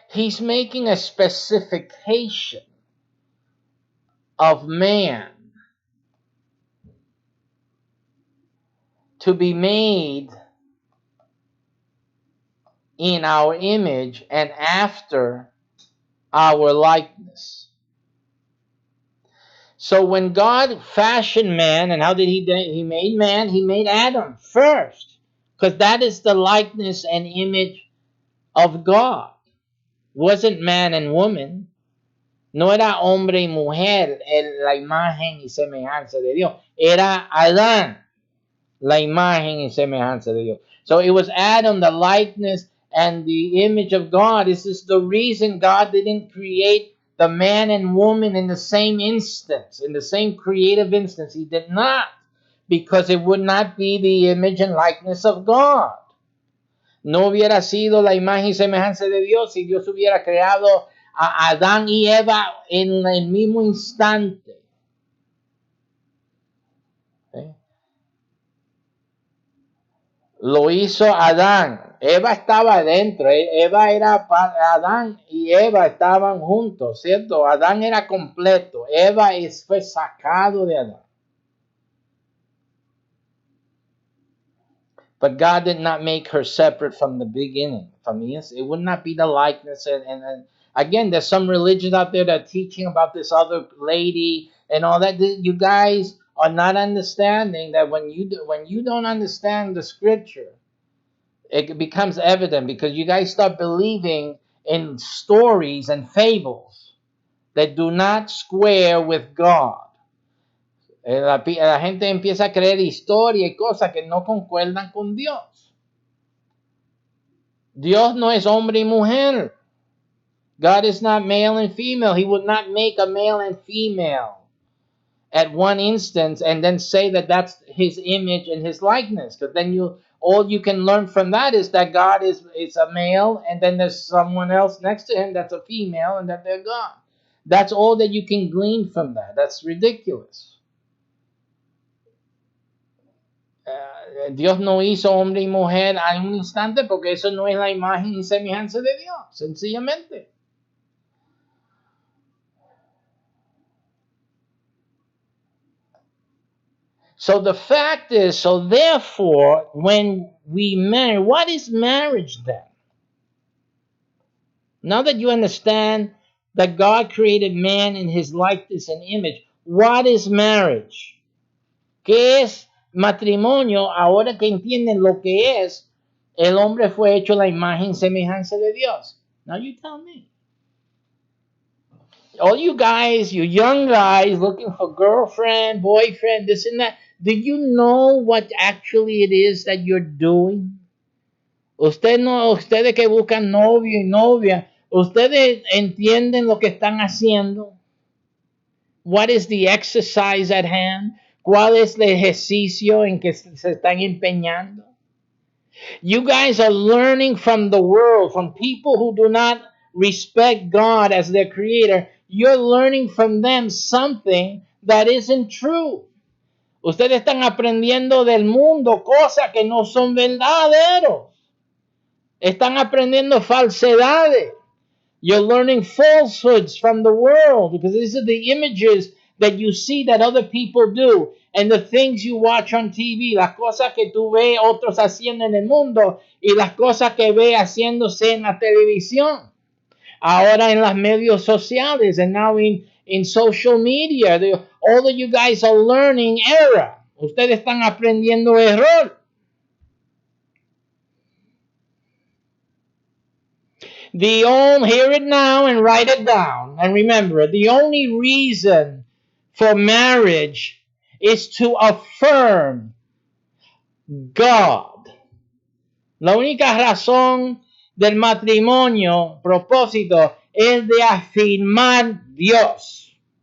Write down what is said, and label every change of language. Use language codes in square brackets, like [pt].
[en] He's making a specification of man to be made in our image and after our likeness. So when God fashioned man, and how did he made man? He made Adam first, because that is the likeness and image of God. Wasn't man and woman. [es] No era hombre y mujer, la imagen y semejanza de Dios. Era Adán, la imagen y semejanza de Dios. [en] So it was Adam, the likeness and the image of God. This is the reason God didn't create the man and woman in the same instance, in the same creative instance. He did not, because it would not be the image and likeness of God. [es] No hubiera sido la imagen y semejanza de Dios si Dios hubiera creado a Adán y Eva en el mismo instante. ¿Sí? Lo hizo Adán. Eva estaba adentro. Eva era Adán y Eva estaban juntos, ¿cierto? Adán era completo. Eva fue sacado de Adán. [en] But God did not make her separate from the beginning. It would not be the likeness. And again, there's some religions out there that are teaching about this other lady and all that. You guys are not understanding that when you don't understand the scripture, it becomes evident because you guys start believing in stories and fables that do not square with God. [es] La gente empieza a creer historia y cosas que no concuerdan con Dios. Dios no es hombre y mujer. [en] God is not male and female. He would not make a male and female at one instance and then say that that's his image and his likeness. Because then all you can learn from that is that God is a male and then there's someone else next to him that's a female and that they're God. That's all that you can glean from that. That's ridiculous. [es] Dios no hizo hombre y mujer a un instante porque eso no es la imagen y semejanza de Dios, sencillamente. [en] So the fact is, so therefore, when we marry, what is marriage then? Now that you understand that God created man in his likeness and image, what is marriage? [es] ¿Qué es matrimonio? Ahora que entienden lo que es, el hombre fue hecho la imagen y semejanza de Dios. [en] Now you tell me. All you guys, you young guys looking for girlfriend, boyfriend, this and that, do you know what actually it is that you're doing? [es] Ustedes que buscan novio y novia, ustedes entienden lo que están haciendo. [en] What is the exercise at hand? [es] ¿Cuál es el ejercicio en que se están empeñando? [en] You guys are learning from the world, from people who do not respect God as their creator. You're learning from them something that isn't true. [es] Ustedes están aprendiendo del mundo cosas que no son verdaderos. Están aprendiendo falsedades. [en] You're learning falsehoods from the world because these are the images that you see that other people do and the things you watch on TV, [es] las cosas que tú ves otros haciendo en el mundo y las cosas que ves haciéndose en la televisión. Ahora en los medios sociales [en] and now in social media. All of you guys are learning error. [es] Ustedes están aprendiendo error. [en] Hear it now and write it down. And remember, the only reason for marriage is to affirm God. [es] La única razón del matrimonio, propósito, es de afirmar Dios.